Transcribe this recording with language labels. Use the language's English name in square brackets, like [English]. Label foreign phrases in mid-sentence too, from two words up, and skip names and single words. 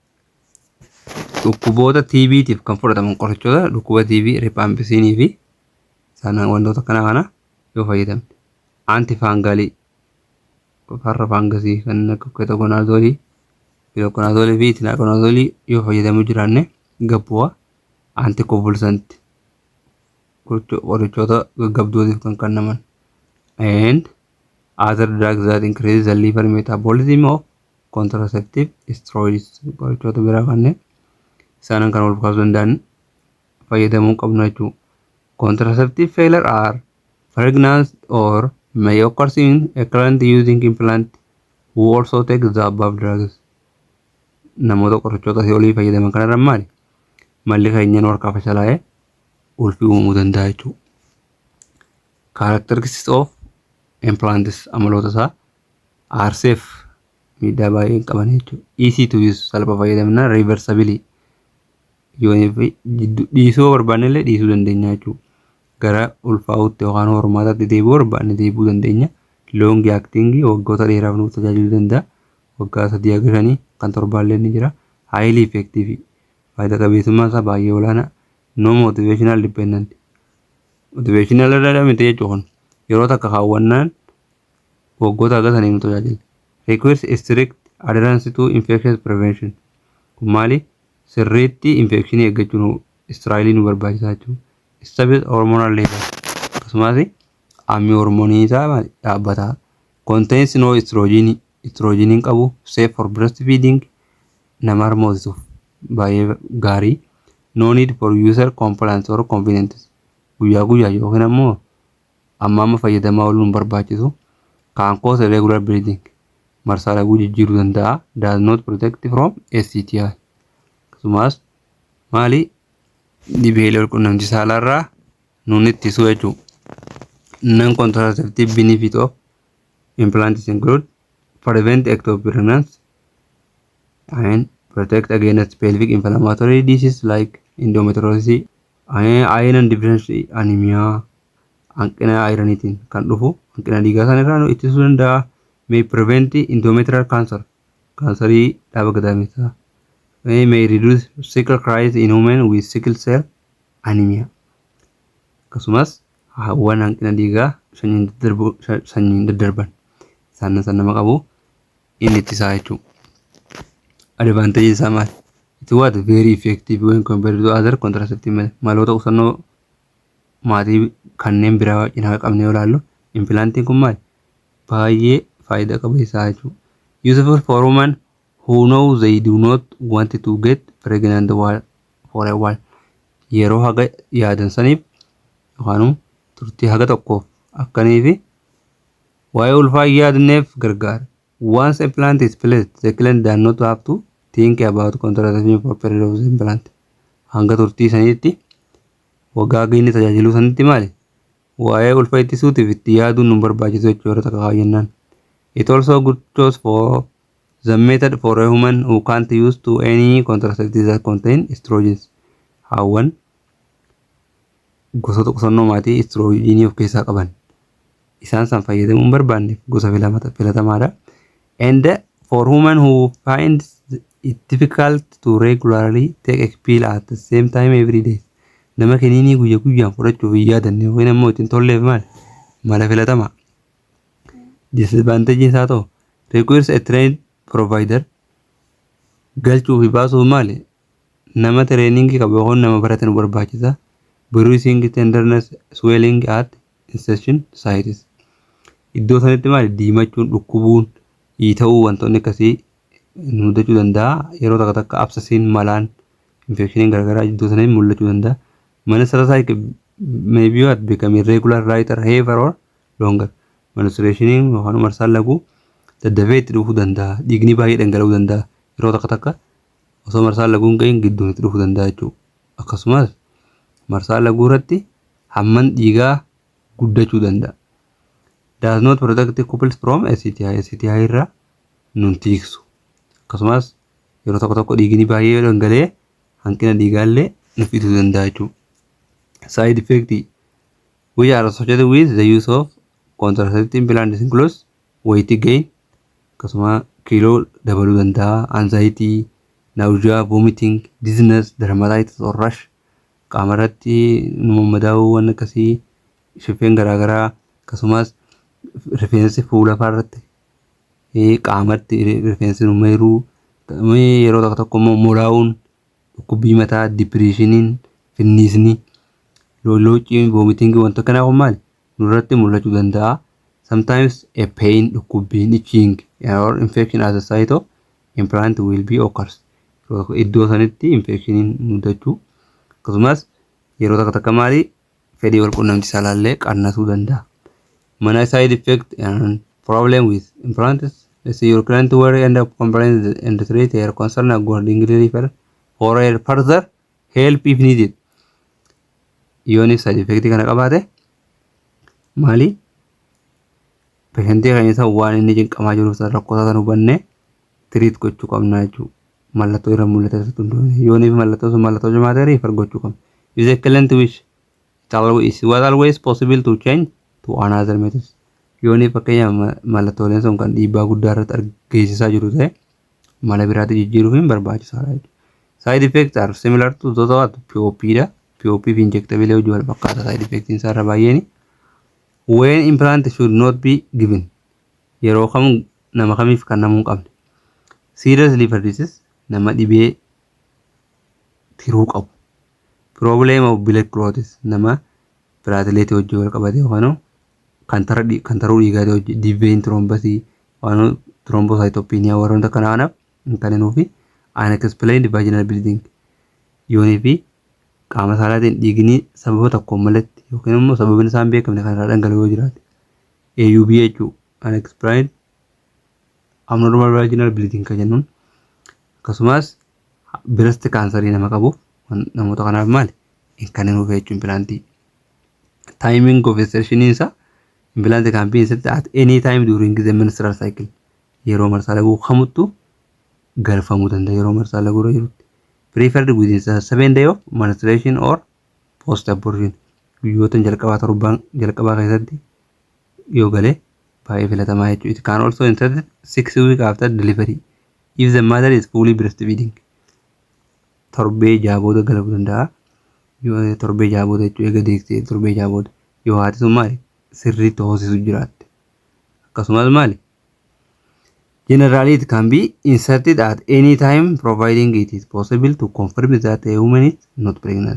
[Oromo] dhukkuboota TBtiif kan fudhataman qorichoota dhukkuba TB rifaampisinii fi isaanan wantoota kana yoo fayyadamne antifaangalii farra faangasii kan akka ketokonaazolii filokonaazolii fi tinaakonaazolii yoo fayyadamuu jiraanne gabbu'aa antikonvulsanti qorichoota gaggabdootiif kan kennaman [English] and other drugs that increase the liver metabolism of contraceptive steroids [Oromo] qorichoota biraa kanneen isaanan kan ol kaasuu danda'an fayyadamuu qabnu jechuudha. [English] Contraceptive failure are pregnant or may occur in a client using implant who also take the above drugs. [Oromo] Namoota qorichoota olii fayyadaman kanarra maali? Malli keenyan warqaa fashalaa'ee ulfii uumuu danda'a jechuudha. [English] Characteristics of implants [Oromo] amaloota isaa [English] are safe [Oromo] miidhaa baay'ee hin qaban jechuudha. [English] Easy to use [Oromo] salpha fayyadamna reversibly yoo dhiisuu barbaanne illee dhiisuu dandeenya jechuudha. Gara ulfaa'uutti yookaan hormaataatti deebi'uu barbaanne deebi'uu dandeenya. [English] Long acting [Oromo] waggoota dheeraaf nuuf tajaajiluu danda'a. Waggaa 3 kan torbaallee ni jira. [English] Highly effective [Oromo] faayidaa qabeessummaan isaa baay'ee olaanaa. [English] No motivational dependent. [Oromo] Motivational irraa miti jechuun yeroo takka kaawwannaan waggoota agasanii nu tajaajila. [English] Requires strict adherence to infection prevention. [Oromo] Kun maali? Sirriitti infekshinii eeggachuun Israa'elii nu barbaachisaa jechuudha. [English] Stable hormonal level. [Oromo] Akkasumas ammi hormoonii isaa dhaabbataa. [English] Contains no estrogen. [Oromo] Estrogen hin qabu. [English] Safe for breastfeeding. [Oromo] Nama harmoosisuuf baay'ee gaarii. [English] No need for user compliance or convenience. [Oromo] Guyyaa guyyaa yookiin ammoo amma fayyadamaa ooluun barbaachisu. [English] Can cause irregular bleeding. [Oromo] Marsaa laguu jijjiiruu danda'a. [English] Does not protect from STI. [Oromo] Akkasumas maali? Dhibeelee walqunnamtii saalaarraa nuun ittisuu jechuudha. [English] Non-contraceptive benefit of implants include prevent ectopic pregnancy and protect against pelvic inflammatory diseases like endometriosis, iron deficiency anemia, [Oromo] hanqina ironiitiin kan dhufu hanqina dhiigaa sanarraa nu ittisuu danda'a. [English] May prevent endometrial cancer, [Oromo] kaansarii dhaaba gadaameessaa. [English] May reduce sickle crisis in women with sickle cell anemia. [Oromo] Akkasumas hawwan hanqina dhiigaa sanyiin daddarban isaan nama qabu inni ittisaa jechuudha. Advantage isaa maali? [English] It was very effective when compared to other contraceptive methods. [Oromo] Maloota qusannoo maatii kanneen biraa cinaa qabnee yoo ilaallu implantiin kun maali? Baay'ee faayidaa qabeessaa jechuudha. [English] Useful for women who know they do not want to get pregnant for a while. [Oromo] Yeroo haga yaadan saniif yookaan turtii haga tokkoof akkanii fi waa'ee ulfaa yaadneef gargaara. [English] Once a plant is placed, the client does not have to think about contraception for period of the implant. [Oromo] Hanga turtii saniitti waggaa inni tajaajiluu sanitti maali? Waa'ee ulfaa ittisuutiif itti yaaduun nu barbaachisu jechuudha yeroo takka kaayyannaan. [English] It also good choice for the method for a woman who can't use to any contraceptives that contain estrogens. [Oromo] Hawwan gosoota qusannoo maatii estrogenii of keessaa qaban isaan san fayyadamuu hin barbaanne gosa filatamaadha. [English] And for women who find it difficult to regularly take a pill at the same time every day. [Oromo] Nama kiniinii guyyaa guyyaan fudhachuuf hin yaadanne yookiin ammoo ittiin tolleef maali? Mala filatamaa. [English] Disadvantage [Oromo] isaa ta'u [English] requires a trained provider. [Oromo] Galchuu fi baasuuf maali? Nama training qabu yookaan nama baratan barbaachisa. [English] Bruising, tenderness, swelling at insertion sites. [Oromo] Iddoo sanitti maali? Diimachuun, dhukkubuun, ta'uu wantoonni akkasii nu mudachuu danda'a. Yeroo takka takka absasiin malaan infekshiniin garaagaraa iddoo sanitti mul'achuu danda'a. [English] Menstrual cycle may be what become irregular, lighter, heavier or longer. [Oromo] Menstruationiin yookaan marsaan laguu daddafee itti dhufuu danda'a. Dhiigni baay'ee dhangala'uu danda'a. Yeroo takka takka osoo marsaan laguun gahin gidduun itti dhufuu danda'a jechuudha. Akkasumas marsaan laguu irratti hamman dhiigaa guddachuu danda'a. [English] Does not protect couples from STI. [Oromo] STI irraa nun tiksu. Akkasumas yeroo tokko tokko dhiigni baay'ee dhangala'ee hanqina dhiigaallee nu fiduu danda'a jechuudha. [English] Side effect which are associated with the use of contraceptive implants includes weight gain [Oromo] akkasuma kiiloo dabaluu danda'a, [English] anxiety, nausea, vomiting, dizziness, dermatitis or rash, [Oromo] qaama irratti madaa'uu waan akkasii, shifeen garaagaraa akkasumas rifeensi fuula irratti qaamatti rifeensi numeeruu yeroo tokko tokko immoo molaa'uun, dhukkubbii mataa, dipireeshiniin, finniisni, lolloociin, vomiting wanta kanaa kun maali nurratti mul'achuu danda'a. [English] Sometimes a pain, dhukkubbiin, itching or infection at the site of implant will be occurs. [Oromo] Iddoo sanitti infectioniin mudachuu akkasumas yeroo takka takka maali fedhii wal quunnamtii saalaallee qannasuu danda'a. [English] Mana side effect and problem with implants. Let's say your client will end up complaining and treat their concern accordingly refer for a further help if needed. [Oromo] Yooni [English] side effect [Oromo] kana qabaate maali patientii keenya isa waan inni cinqamaa jiru isa rakkoo isaa hubanne treat gochuu qabna jechuudha. Mallattoo irra mul'ata hundumaa yooni mallattoo cimaa ta'e refer gochuu qabna. [English] If the client wish it was always possible to change to another method. [Oromo] Yooni fakkeenya mallattooleen sun kan dhiibbaa guddaa irratti argeessisaa jiru ta'e mala biraatti jijjiiruuf hin barbaachisaadha jechuudha. [English] Side effects are similar to those of POP dha. [Oromo] POP fi injectable hojii wal fakkaata [English] side effects [Oromo] isaa irra baay'eeni. [English] When implant should not be given. [Oromo] Yeroo kam nama kamiif kan namuu qabne. [English] Serious liver disease [Oromo] nama dhibee tiruu qabu. [English] Problem of blood clots [Oromo] nama platelet hojii wal qabate yookaan kan taruu dhiigaate hojii deep [English] vein thrombosis [Oromo] waan thrombocytopenia warroota kanaanaaf kan nuufi [English] unexplained vaginal bleeding [Oromo] yoonii fi qaama saalaatiin dhiigni sababa tokko malatti yookiin immoo sababni isaan beekamne kan irraa dhangala'oo jiraate AUB jechuun [English] unexplained abnormal vaginal bleeding [Oromo] kan jennuun akkasumas [English] breast cancer [Oromo] nama qabuuf namoota kanaaf maali kan nuuf jechuun implantii. [English] Timing of insertion isa implant can be inserted at any time during the menstrual cycle. [Oromo] Yeroo marsaa laguu kamuttu galfamuu danda'a yeroo marsaa laguu irra jirutti. [English] Preferred within 7 days of menstruation or post abortion. [Oromo] Guyyoota jalqabaa keessatti yoo galee baay'ee filatamaa jechuudha. [English] It can also inserted 6 weeks after delivery if the mother is fully breastfeeding. [Oromo] Torbee jaabooda galuu danda'a. Yoo torbee jaabooda jechuudha eega deeksee torbee jaabooda yoo haati sun maali sirriitti hoosisu jiraatte. Akkasumas maali [English] generally it can be inserted at any time providing it is possible to confirm that a woman is not pregnant.